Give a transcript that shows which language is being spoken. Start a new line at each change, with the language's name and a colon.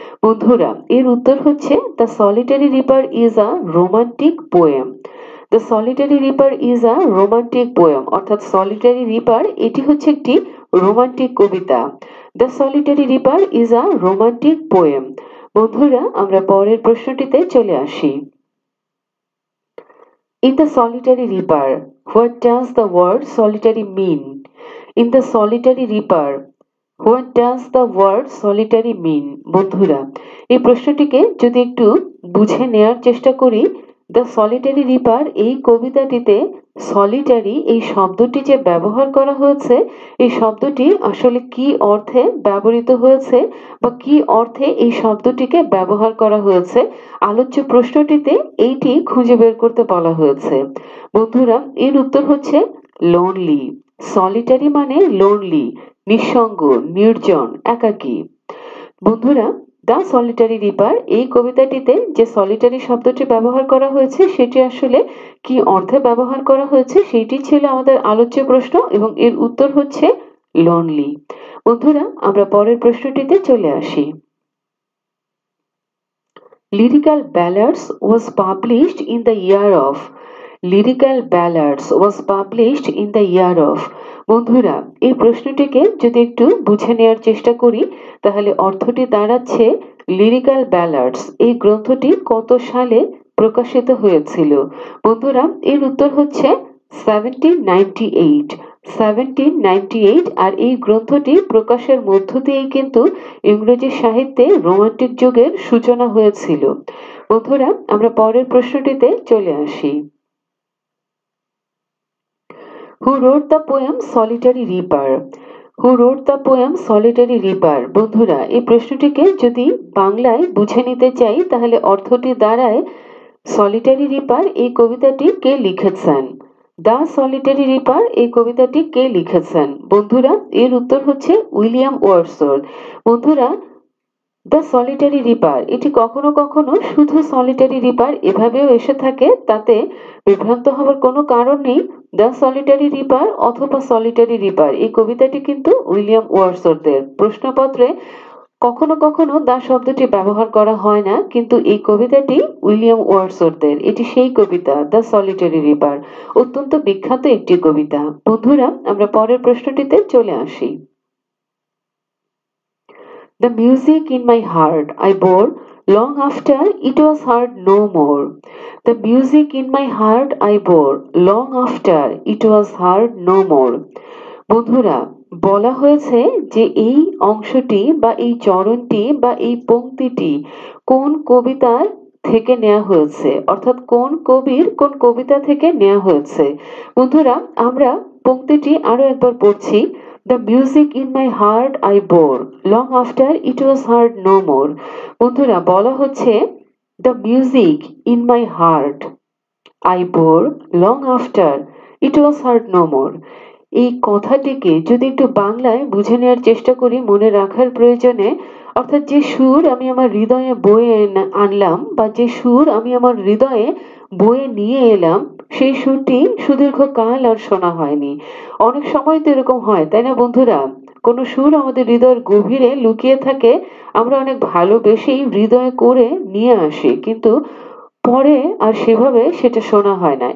Bangla: বন্ধুরা, এর উত্তর হচ্ছে
English: The solitary reaper is a romantic poem. The solitary reaper is a romantic poem,
Bangla: অর্থাৎ সলিটারি রিপার এটি হচ্ছে একটি romantic Kabita.
English: The solitary reaper is a romantic poem.
Bangla: বন্ধুরা, আমরা পরের প্রশ্নটিতে চলে আসি।
English: In the solitary reaper, what does the word solitary mean? In the solitary reaper, what does the word solitary mean?
Bangla: বন্ধুরা, এই প্রশ্নটিকে যদি একটু বুঝে নেয়ার চেষ্টা করি, দ্য সলিটারি রিপার এই কবিতাটিতে সলিটারি এই শব্দটি যে ব্যবহার করা হয়েছে, এই শব্দটি আসলে কি অর্থে ব্যবহৃত হয়েছে বা কি অর্থে এই শব্দটিকে ব্যবহার করা হয়েছে, আলোচ্য প্রশ্নটিতে এইটি খুঁজে বের করতে বলা হয়েছে। বন্ধুরা, এর উত্তর হচ্ছে লোনলি। সলিটারি মানে লোনলি, নিঃসঙ্গ, নির্জন, একাকী। বন্ধুরা, দ্য সলিটারি রিপার এই কবিতাটিতে যে সলিটারি শব্দটি ব্যবহার করা হয়েছে সেটি আসলে কি অর্থে ব্যবহার করা হয়েছে সেটি ছিল আমাদের আলোচ্য প্রশ্ন, এবং এর উত্তর হচ্ছে লোনলি। বন্ধুরা, আমরা পরের প্রশ্নটিতে চলে আসি।
English: Lyrical Ballads was published in the year of? Lyrical Ballads was published in the year of?
Bangla: বন্ধুরা, এই প্রশ্নটিকে যদি একটু বুঝে নেওয়ার চেষ্টা করি তাহলে অর্থটি দাঁড়াচ্ছে লিরিক্যাল ব্যালাডস এই গ্রন্থটি কত সালে প্রকাশিত হয়েছিল? বন্ধুরা, এর উত্তর হচ্ছে 1798। 1798, আর এই গ্রন্থটি প্রকাশের মধ্য দিয়েই কিন্তু ইংরেজি সাহিত্যে রোমান্টিক যুগের সূচনা হয়েছিল। বন্ধুরা, আমরা পরের প্রশ্নটিতে চলে আসি।
English: Who wrote the poem Solitary Reaper? Who wrote the poem Solitary Reaper?
Bangla: বন্ধুরা, এই প্রশ্নটিকে যদি বাংলায় বুঝে নিতে চাই তাহলে অর্থটি দাঁড়ায় সলিটারি রিপার এই কবিতাটি কে লিখেছেন? দ্য সলিটারি রিপার এই কবিতাটি কে লিখেছেন? বন্ধুরা এর উত্তর হচ্ছে উইলিয়াম ওয়ার্ডসওয়ার্থ। বন্ধুরা দ্য সলিটারি রিপার এটি কখনো কখনো শুধু সলিটারি রিপার এভাবেও এসে থাকে, তাতে বিভ্রান্ত হওয়ার কোনো কারণ নেই। দ্য সলিটারি রিপার অথবা সলিটারি রিপার এই কবিতাটি কিন্তু উইলিয়াম ওয়ার্ডসওয়ার্থের। প্রশ্নপত্রে কখনো কখনো দা শব্দটি ব্যবহার করা হয় না, কিন্তু এই কবিতাটি উইলিয়াম ওয়ার্ডসওয়ার্থের। এটি সেই কবিতা দ্য সলিটারি রিপার, অত্যন্ত বিখ্যাত একটি কবিতা। বন্ধুরা আমরা পরের প্রশ্নটিতে চলে আসি।
English: The music in my heart I bore long after it was heard no more. The music in my heart I bore long after it was heard no more.
Bangla: বন্ধুরা বলা হয়েছে যে এই অংশটি বা এই চরণটি বা এই পংক্তিটি কোন কবিতার থেকে নেওয়া হয়েছে, অর্থাৎ কোন কবির কোন কবিতা থেকে নেওয়া হয়েছে। বন্ধুরা আমরা পংক্তিটি আরো একবার পড়ছি।
English: The music in my heart I bore long after it was heard no more.
Bangla: বন্ধুরা বলা হচ্ছে
English: the music in my heart I bore long after it was heard no more.
Bangla: এই কথাটিকে যদি একটু বাংলায় বুঝে নেওয়ার চেষ্টা করি মনে রাখার প্রয়োজনে, অর্থাৎ যে সুর আমি আমার হৃদয়ে বয়ে আনলাম বা যে সুর আমি আমার হৃদয়ে বয়ে নিয়ে এলাম, সেই সুরটি সুদীর্ঘ কাল আর শোনা হয়নি। অনেক সময় তো এরকম হয়, তাই না বন্ধুরা? কোন সুর আমাদের হৃদয়ের গভীরে লুকিয়ে থাকে, আমরা অনেক ভালোবেসেই হৃদয়ে করে নিয়ে আসি, কিন্তু পরে আর সেভাবে সেটা শোনা হয় না।